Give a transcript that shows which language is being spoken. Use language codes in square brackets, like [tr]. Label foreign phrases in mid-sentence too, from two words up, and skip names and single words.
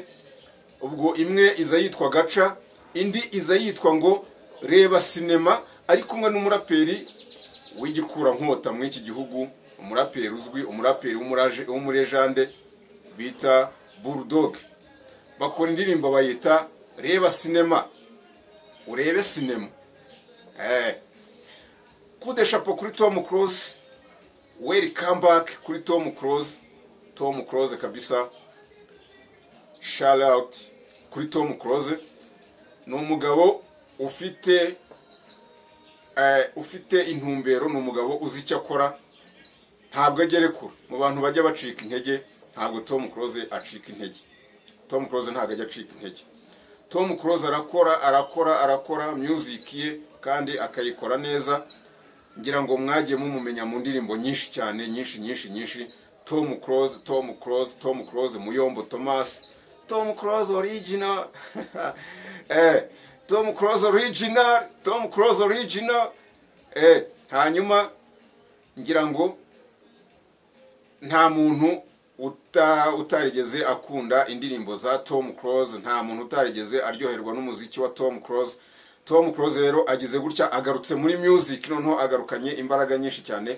[rw] Ubwo imwe iza yitwa Agaca, indi iza yitwa ngo Reba Sinema, ari kumwe n'umuraperi w'igikura nkota muri iki gihugu, umuraperi uzwi, umuraperi w'umurejande bita Bulldog. Bakora indirimbo bayita Reba Sinema, urebe sinema. Kudeshapo kuri Tom Close, [en] welcome back [rw] kuri Tom Close. Tom Close kabisa, [en] shout out [rw] kuri Tom Close. Ni umugabo ufite intumbero, ni umugabo uzi icyo akora, ntabwo agere kure. Mu bantu bajya bacika intege, ntabwo Tom Close acika intege. Tom Close ntabwo ajya acika intege. Tom Close arakora music ye kandi akayikora neza. Ngira ngo mwagiye mumumenya mu ndirimbo nyinshi cyane, nyinshi. Tom Close, Muyombo Thomas, Tom Close original. Tom Close original. Hanyuma ngira ngo nta muntu utarigeze akunda indirimbo za Tom Close, nta muntu utarigeze aryoherwa n'umuziki wa Tom Close. Tom Close rero agize gutya, agarutse muri music, noneho agarukanye imbaraga nyinshi cyane.